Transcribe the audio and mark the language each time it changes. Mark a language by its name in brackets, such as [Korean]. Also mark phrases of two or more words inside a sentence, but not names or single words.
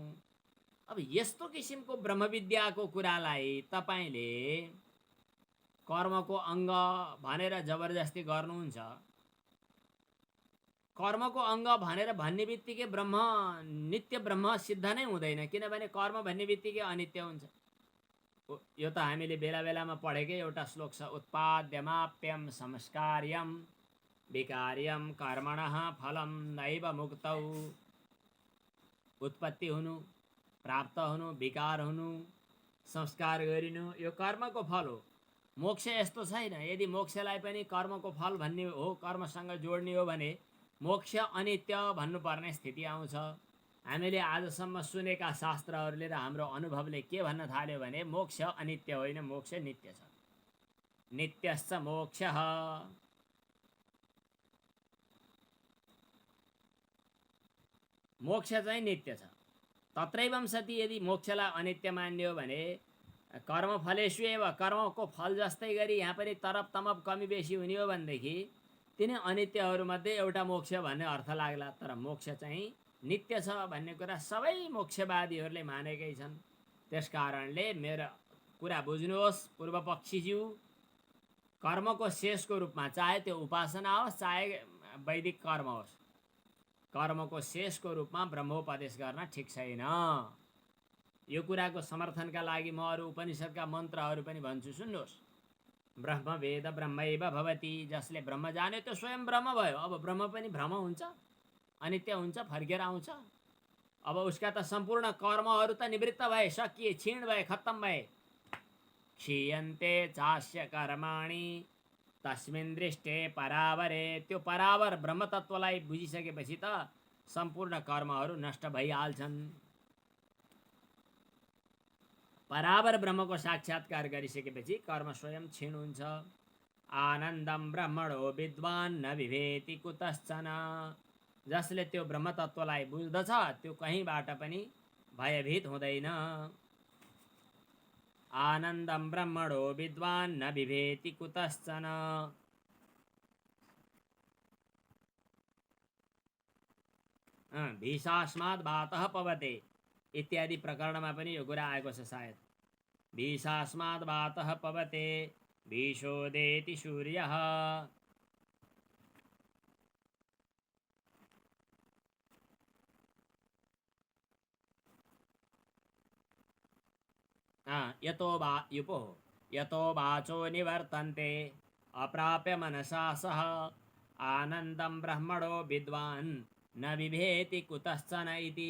[Nepali] अब यस्तो किसिमको ब्रह्मविद्याको कुरालाई तपाईले कर्मको अङ्ग भनेर जबरजस्ती गर्नुहुन्छ। कर्मको अङ्ग भनेर भन्ने बित्तिकै ब्रह्म नित्य ब्रह्म सिद्ध नै हुँदैन, किनभने कर्म भन्ने बित्तिकै अनित्य हुन्छ। यो त हामीले बेला बेलामा पढेकै एउटा श्लोक छ, [Sanskrit] उत्पाद्यमाप्यम संस्कार्यम विकार्यम कर्मणः फलम नैव मुक्तौ। [Nepali] उत्पत्ति हुनु, प्राप्त हुनु, विकार हुनु, संस्कार गरिनु यो कर्मको फल हो। मोक्ष यस्तो छैन। यदि मोक्षलाई पनि कर्मको फल भन्ने हो, कर्मसँग जोड्ने हो भने मोक्ष अनित्य भन्नुपर्ने स्थिति आउँछ। हामीले आजसम्म सुनेका शास्त्रहरूले र हाम्रो अनुभवले के भन्न थाल्यो भने मोक्ष अनित्य होइन, मोक्ष नित्य छ। [Sanskrit] नित्यश्च मोक्षः। [Nepali] मोक्ष चाहिँ नित्य छ। [Sanskrit] तत्रैवं सति [Nepali] यदि मोक्षलाई अनित्य मान्ने हो भने [Sanskrit] कर्मफलेषु एव, [Nepali] कर्मको फल जस्तै गरी यहाँ पनि तरप तमप कमी बेसी हुने हो भनेदेखि तिनै अनित्यहरूमध्ये एउटा मोक्ष भन्ने अर्थ लाग्ला। तर मोक्ष चाहिँ नित्य छ भन्ने कुरा सबै मोक्षवादीहरूले मानेकै छन्। त्यसकारणले मेरो कुरा बुझ्नुहोस् पूर्वपक्षीज्यू, कर्मको शेषको रूपमा चाहे त्यो उपासना होस् चाहे वैदिक कर्म होस्, कर्मको शेषको रूपमा ब्रह्मोपदेश गर्न ठिक छैन। यो कुराको समर्थनका लागि म अरू उपनिषदका मन्त्रहरू पनि भन्छु, सुन्नुहोस्। [Sanskrit] ब्रह्म वेद ब्रह्मैव भवति, [Nepali] जसले ब्रह्म जान्यो त्यो स्वयं ब्रह्म भयो। अब ब्रह्म पनि भ्रम हुन्छ, अनित्य हुन्छ, फर्केर आउँछ। अब उसका त सम्पूर्ण कर्महरू त निवृत्त भए, सकिए, क्षीण भए, खत्तम भए। [Sanskrit] क्षीयन्ते चास्य कर्माणि तस्मिन् दृष्टे परावरे। [Nepali] त्यो परावर ब्रह्म तत्त्वलाई बुझिसकेपछि त सम्पूर्ण कर्महरू नष्ट भइहाल्छन्। परावर ब्रह्मको साक्षात्कार गरिसकेपछि कर्म स्वयं क्षीण हुन्छ। [Sanskrit] आनन्दम ब्रह्मणो विद्वान न विभेति कुतश्चन। [Nepali] जसले त्यो ब्रह्म तत्त्वलाई बुझ्दछ त्यो कहीँबाट पनि भयभीत हुँदैन। [Sanskrit] आनंदं ब्रह्मणो विद्वान् न बिभेति कुतश्चन। भीषास्माद् वातः पवते [Nepali] इत्यादि प्रकरणमा पनि यो कुरा आएको छ सायद। [Sanskrit] भीषास्माद् वातः पवते भीषोदेति सूर्यः। यतो वाचो निवर्तन्ते अप्राप्य मनसा सह आनंदं ब्रह्मणो विद्वान् न बिभेति कुतश्चन इति।